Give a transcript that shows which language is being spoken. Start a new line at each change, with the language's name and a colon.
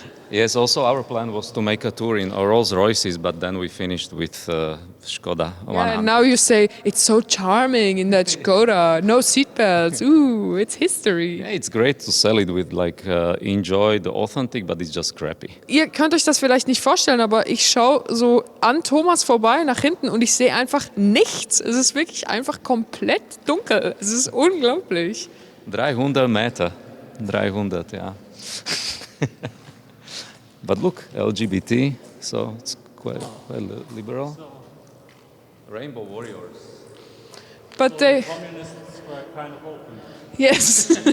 English: Yes, also our plan was to make a tour in Rolls Royces, but then we finished with Škoda 100. Yeah, and now you say it's so charming in that Škoda, no seatbelts. Ooh, it's history. Yeah, it's great to sell it with enjoy the authentic, but it's just crappy.
German: Ihr könnt euch das vielleicht nicht vorstellen, aber ich schaue so an Thomas vorbei nach hinten und ich sehe einfach nichts. Es ist wirklich einfach komplett dunkel. Es ist unglaublich.
English: 300 Meter. 300, yeah. But look, LGBT, so it's quite liberal. Rainbow warriors. But they... Communists were kind of open. Yes.